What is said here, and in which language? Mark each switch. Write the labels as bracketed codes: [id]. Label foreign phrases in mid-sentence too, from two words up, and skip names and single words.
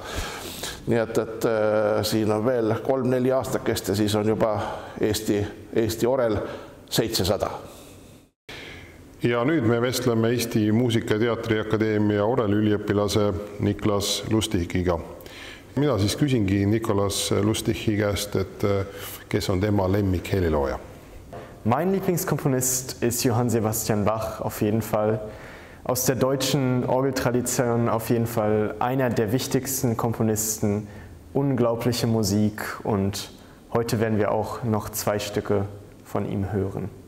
[et] Nii et siin on veel 3-4 aastakest ja siis on juba Eesti orel 700. Ja nüüd me vestleme Eesti Muusika- ja Teatriakadeemia oreliüliõpilase Niklas Lustichiga. Mina siis küsingi Niklas Lustichi käest, et kes on tema lemmik helilooja? [de] Mein Lieblingskomponist ist Johann Sebastian Bach auf jeden Fall. aus der deutschen Orgeltradition auf jeden Fall einer der wichtigsten Komponisten, unglaubliche Musik, und heute werden wir auch noch 2 Stücke von ihm hören.